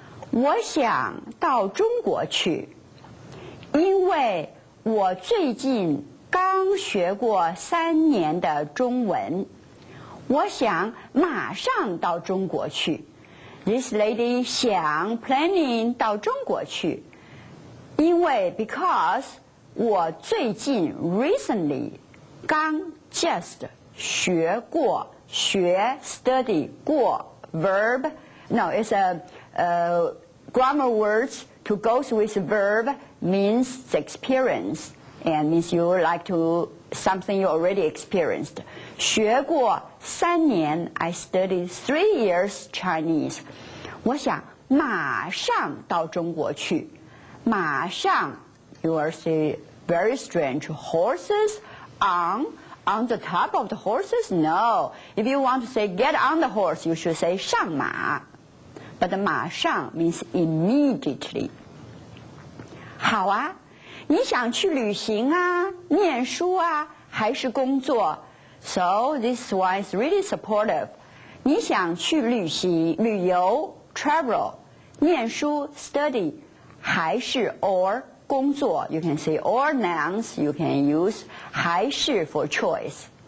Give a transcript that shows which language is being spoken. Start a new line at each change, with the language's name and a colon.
Chinese: 我想到中国去，因为我最近刚学过3年的中文，我想马上到中国去。
English: This lady 想 planning
Chinese: 到中国去，因为
English: because
Chinese: 我最近
English: recently 刚 just 学过study 过 verb no it's a grammar words to goes with verb means the experience and means you like to something you already experienced.
Chinese: 学过3年
English: I studied 3 years Chinese.
Chinese: 我想马上到中国去。马上
English: you are say very strange. Horses on the top of the horses? No. If you want to say get on the horse, you should say
Chinese: 上马。
English: But
Chinese: 马上
English: means immediately.
Chinese: 好啊，你想去旅行啊，念书啊，还是工作？
English: So this one is really supportive.
Chinese: 你想去旅游
English: travel, 念书 study, 还是 or 工作 You can say or nouns, you can use 还是 for choice.